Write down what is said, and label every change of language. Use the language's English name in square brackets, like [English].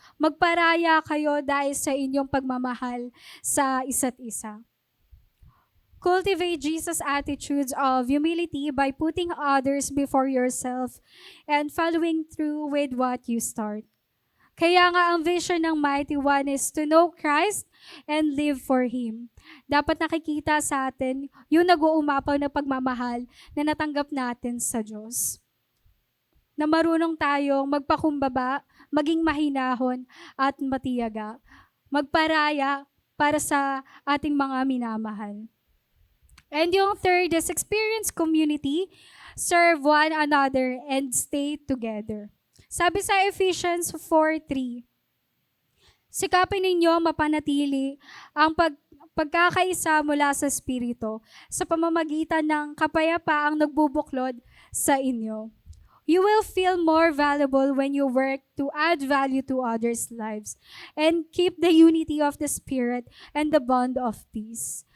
[Filipino] Magparaya kayo dahil sa inyong pagmamahal sa isa't isa. [English] Cultivate Jesus' attitudes of humility by putting others before yourself and following through with what you start. [Filipino] Kaya nga ang vision ng [English] Mighty One is to know Christ and live for Him. [Filipino] Dapat nakikita sa atin yung nag-uumapaw na pagmamahal na natanggap natin sa Diyos. Na marunong tayong magpakumbaba, maging mahinahon at matiyaga. Magparaya para sa ating mga minamahal. [English] And yung third is experience community, serve one another, and stay together. [Filipino] Sabi sa Ephesians 4:3, sikapin ninyo mapanatili ang pagkakaisa mula sa Espiritu sa pamamagitan ng kapayapaang nagbubuklod sa inyo. [English] You will feel more valuable when you work to add value to others' lives and keep the unity of the Spirit and the bond of peace.